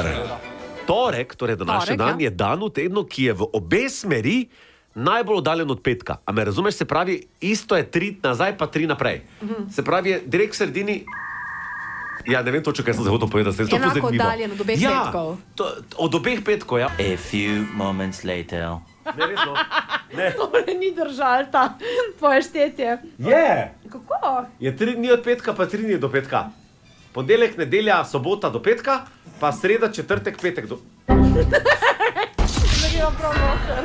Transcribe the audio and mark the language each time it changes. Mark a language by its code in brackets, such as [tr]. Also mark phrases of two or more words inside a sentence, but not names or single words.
[sl] Torek, torej današnji dan, je dan v tednu, ki je v obe smeri najbolj oddaljen od petka. A me razumeš, se pravi, isto je 3 nazaj, pa 3 naprej. Se pravi, je direkt v sredini. Ja, ne vem točno, kaj sem se hotel povedati. Enako oddaljen od obeh petkov. Od obeh petkov, ja. [en] A few moments later. [sl] Ne, resno. Ne. To ni držal ta tvoje štetje. Je! Kako? Je 3 dni od petka, pa 3 dni do petka. Ponedeljek, nedelja, sobota do petka, pa sreda, četrtek, petek do... Ne gremo prav noter.